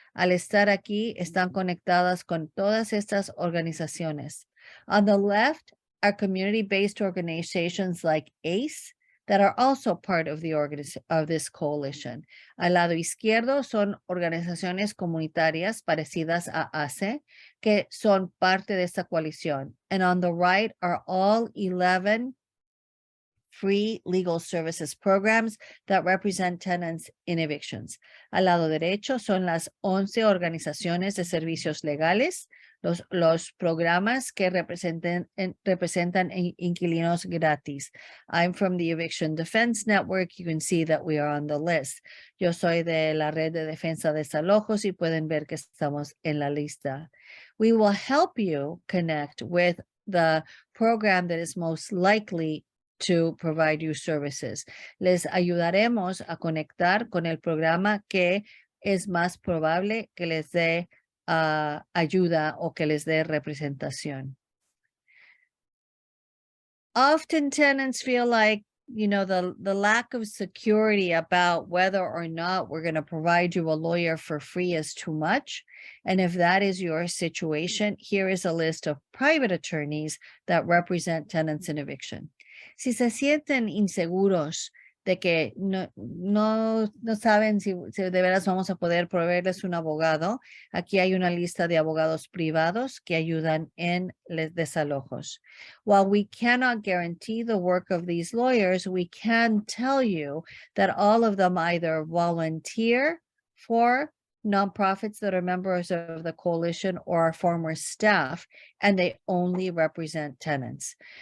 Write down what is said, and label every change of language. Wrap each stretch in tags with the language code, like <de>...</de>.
<es>Al estar aquí, están conectadas con todas estas organizaciones.</es> <en>On the left are community-based organizations like ACE that are also part of this coalition.</en> <es>Al lado izquierdo son organizaciones comunitarias parecidas a ACE que son parte de esta coalición.</es> <en>And on the right are all 11 free legal services programs that represent tenants in evictions.</en> <es>Al lado derecho son las 11 organizaciones de servicios legales, los programas que representan inquilinos gratis.</es> <en>I'm from the Eviction Defense Network. You can see that we are on the list.</en> <es>Yo soy de la red de defensa de desalojos y pueden ver que estamos en la lista.</es> <en>We will help you connect with the program that is most likely to provide you services.</en> <es>Les ayudaremos a conectar con el programa que es más probable que les dé ayuda o que les dé representación.</es> <en>Often tenants feel like, you know, the lack of security about whether or not we're going to provide you a lawyer for free is too much. And if that is your situation, here is a list of private attorneys that represent tenants in eviction.</en> <es>Si se sienten inseguros de que no saben si de veras vamos a poder proveerles un abogado, aquí hay una lista de abogados privados que ayudan en desalojos.</es> <en>While we cannot guarantee the work of these lawyers, we can tell you that all of them either volunteer for nonprofits that are members of the coalition or are former staff, and they only represent tenants.</en>